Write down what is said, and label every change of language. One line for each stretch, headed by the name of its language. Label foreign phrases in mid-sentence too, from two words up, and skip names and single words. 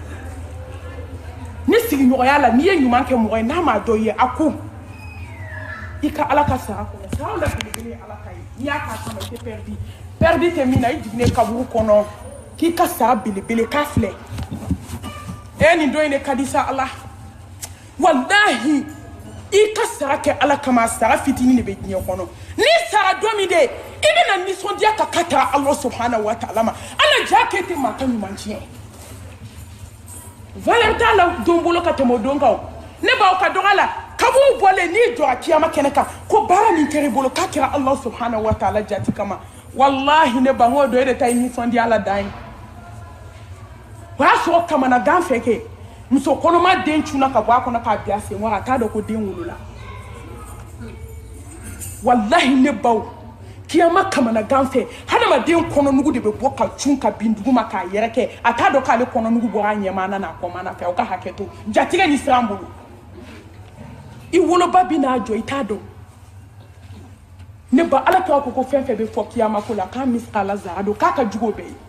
Bambara: ni sigiɲɔgɔnya la n'i ye ɲuman kɛ mɔgɔ ye n'a m'a dɔn i ye a ku i ka ala ka sara kɔnɔ sara la belebele ye ala ka ye n'i y'a k'a kama i tɛ perdi tɛ min na i jiginnen kaburu kɔnɔ k'i ka sara belebele k'a filɛ nin dɔ in de ka di sa ala walahi i ka sara kɛ ala kama sara fitinin de bɛ diɲɛ kɔnɔ ni sara don min de i bɛna nisɔndiya ka ka taa ala
Arabic: سبحانه وتعالى
Bambara: ma ala ja kɛ tɛ maa ka ɲuman tiɲɛ valeur t'a la don bolo ka tɛmɛ o don kan ne b'aw ka dɔgɔ la kaburu bɔlen n'i jɔra kiyama kɛnɛ kan ko baara min kɛra i bolo k'a kɛra ala
Arabic: سبحانه وتعالى
Bambara: jati kama wallahi ne ba ŋo dɔ e de ta ye nisɔndiya la dan ye o y'a sɔrɔ kamanagan fɛ kɛ muso kɔnɔma den cunna ka bɔ a kɔnɔ k'a bila sen kɔrɔ a t'a dɔn ko den wolola wallahi ne baw kiyama kamanagan fɛ hadamaden kɔnɔnugu de bɛ bɔ ka cun ka bin dugu ma k'a yɛrɛ kɛ a t'a dɔn k'ale kɔnɔnugu bɔra a ɲɛmaana n'a kɔmaana fɛ aw ka hakɛ to jatigɛ ni siran bolo i woloba bi n'a jɔ i t'a dɔn ne ba ala k'a ko fɛn fɛn bɛ fɔ kiyama ko la k'a misala zara don k'a ka jugu o bɛɛ